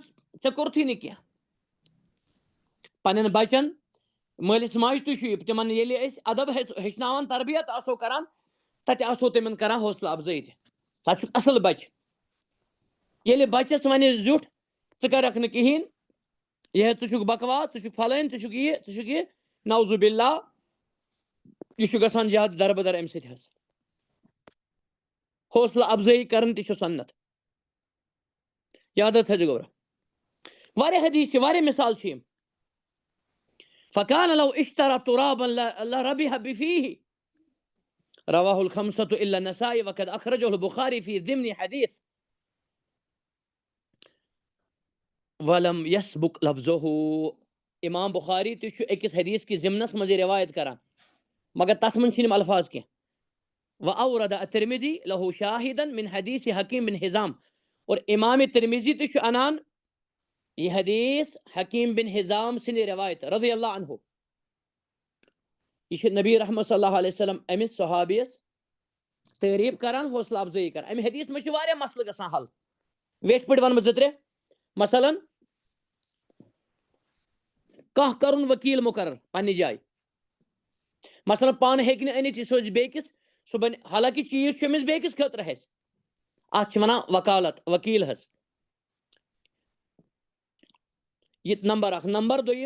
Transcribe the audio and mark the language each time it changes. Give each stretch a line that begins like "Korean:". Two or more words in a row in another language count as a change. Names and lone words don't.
Kashmiri: ژےٚ کوٚرتھٕے نہٕ کینٛہہ پننٮ۪ن بچن مٲلِس ماجہِ تہِ چھُ تِمن ییٚلہِ أسۍ ادب ہیٚچھناوان تربیت آسو کران تتہِ آسو تِمن کران حوصلہٕ افضٲیی تہِ ژٕ چھُکھ اصٕل بچہِ ییٚلہِ بچس ونہِ زیُٹھ ژٕ کرکھ نہٕ کہیٖنۍ یہِ ژٕ چھُکھ بکواس ژٕ چھُکھ پھلٲنۍ ژٕ چھُکھ یہِ
Arabic: نعوذ باللہ
Kashmiri: یہِ چھُ گژھان زیادٕ دربدر امہِ سۭتۍ حظ حوصلہٕ افضٲیی کرٕنۍ تہِ چھِ سنت یاد حظ تھٲیزِ گوٚبرا واریاہ حدیٖث چھِ واریاہ مِثال چھِ یِم
Arabic: فکان لو اشترا ترابا لربح فیہ رواہ الخمسۃ الا النسائی وقد اخرجہ البخاری فی ضمن حدیث ولم یسبق لفظہ
Kashmiri: امام بخاری تہِ چھُ أکِس حدیث کِس ضمنس منٛز یہِ روایت کران مگر تتھ منٛز چھِنہٕ یِم الفاظ کینٛہہ
Arabic: واورد الترمذی لہو شاہدا من حدیث حکیم بن حزام
Kashmiri: اور امام ترمذی تہِ چھُ انان یہ حدیث حکیم بن حزام سٕنٛدِ روایت
Arabic: رضی اللہ عنہ
Kashmiri: یہ چھُ نبی رحمت
Arabic: صلی اللہ علیہ وسلم
Kashmiri: أمِس صحابیس تعریٖف کران حوصلہٕ افضٲیی کران امہِ حدیث منٛز چھِ واریاہ مسلہٕ گژھان حل ویٹھۍ پٲٹھۍ ونہٕ بہٕ 2-3 مثلاً کانٛہہ کرُن وکیٖل مُقرر پننہِ جایہِ مثلاً پانہٕ ہیٚکہِ نہٕ أنِتھ یہِ سوزِ بیٚکِس سُہ بنہِ حالانکہِ چیٖز چھُ أمِس بیٚکِس خٲطرٕ حظ اَتھ چھِ وَنان وکالت وکیٖل حظ یہ نمبر اکھ نمبر دوٚیِم